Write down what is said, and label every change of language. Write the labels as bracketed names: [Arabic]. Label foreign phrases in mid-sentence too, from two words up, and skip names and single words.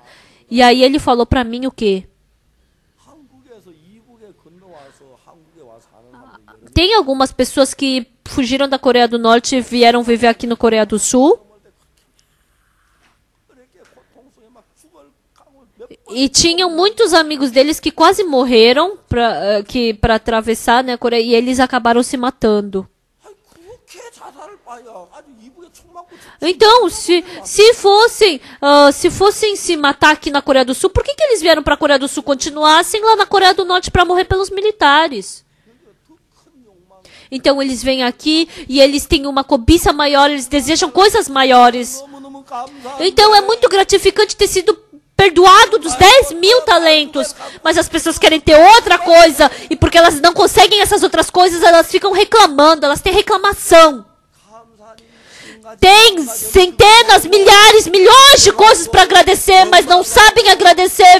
[Portuguese] E aí ele falou para mim o quê? Tem algumas pessoas que fugiram da Coreia do Norte e vieram viver aqui na Coreia do Sul. E tinham muitos amigos deles que quase morreram para atravessar, né, a Coreia, e eles acabaram se matando. [Korean] 그렇게 자살을 봐요. 아주 이북에 총 맞고 [Portuguese] Então, se fossem se matar aqui na Coreia do Sul, por que eles vieram para a Coreia do Sul? Continuassem lá na Coreia do Norte para morrer pelos militares. Então eles vêm aqui e eles têm uma cobiça maior, eles desejam coisas maiores. [Korean] 너무너무 감사한 [Portuguese] Então é muito gratificante ter sido perdoado dos 10.000 talentos. Mas as pessoas querem ter outra coisa. E porque elas não conseguem essas outras coisas, elas ficam reclamando. Elas têm reclamação. Tem centenas, milhares, milhões de coisas para agradecer, mas não sabem agradecer.